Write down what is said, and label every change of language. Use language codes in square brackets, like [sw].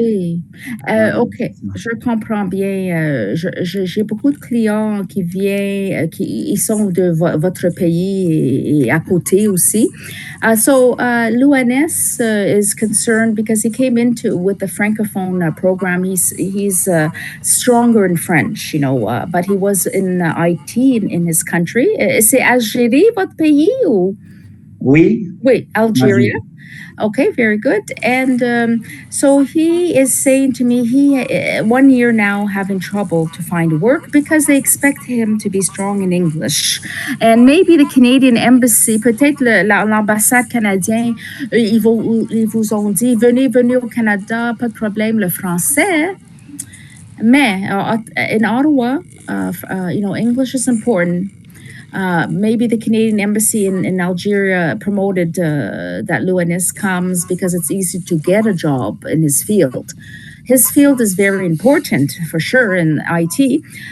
[fr] Oui, ok, je comprends bien. J'ai beaucoup de clients qui viennent, ils sont de votre pays et à côté aussi. [en] So Luanes is concerned because he came into with the francophone program. He's stronger in French, but he was in IT in his country. [fr] C'est Algérie votre pays ou? Oui. [en] Oui, Algeria. Okay, very good. And so he is saying to me, he 1 year now having trouble to find work because they expect him to be strong in English. And maybe the Canadian embassy, [fr] peut-être l'ambassade canadienne, ils vous ont dit, venez au Canada, pas de problème, le français. [en] Mais in Ottawa, English is important. Maybe the Canadian embassy in Algeria promoted that Luanis comes because it's easy to get a job in his field. His field is very important for sure in IT.